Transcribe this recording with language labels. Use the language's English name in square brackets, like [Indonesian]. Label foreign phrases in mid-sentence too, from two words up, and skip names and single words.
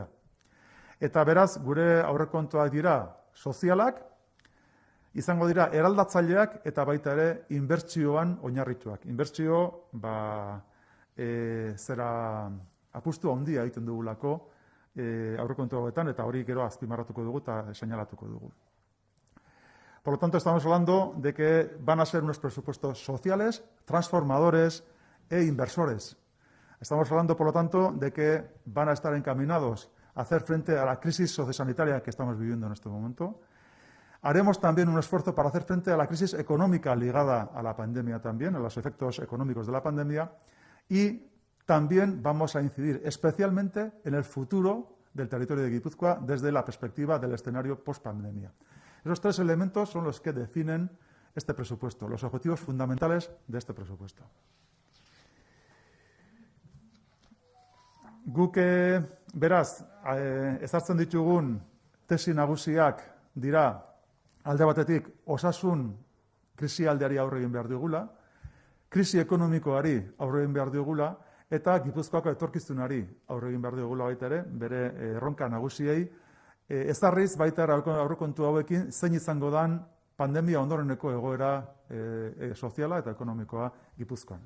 [Basque] Eta beraz, gure aurrekontuak dira sozialak, izango dira eraldatzaileak eta baita ere inbertsioan oinarrituak. Inbertsio, apustu handia egiten dugulako aurrekontu hauetan, eta hori gero azpimarratuko dugu eta señalatuko dugu. [Spanish] Por lo tanto, estamos hablando de que van a ser unos presupuestos sociales, transformadores e inversores. Estamos hablando, por lo tanto, de que van a estar encaminados a hacer frente a la crisis sociosanitaria que estamos viviendo en este momento. Haremos también un esfuerzo para hacer frente a la crisis económica ligada a la pandemia también, a los efectos económicos de la pandemia, y también vamos a incidir especialmente en el futuro del territorio de Guipúzcoa desde la perspectiva del escenario post-pandemia. Esos tres elementos son los que definen este presupuesto, los objetivos fundamentales de este presupuesto. [Basque] Guk, beraz, ezartzen ditugun tesi nagusiak dira alde batetik osasun krisialdiari aurre egin behar digula, krisi ekonomikoari aurre egin behar digula, eta Gipuzkoako etorkizunari aurre egin behar digula baita ere, bere erronka nagusiei, ezarriz baita aurrekontu hauekin zein izango dan pandemia ondoreneko egoera soziala eta ekonomikoa Gipuzkoan.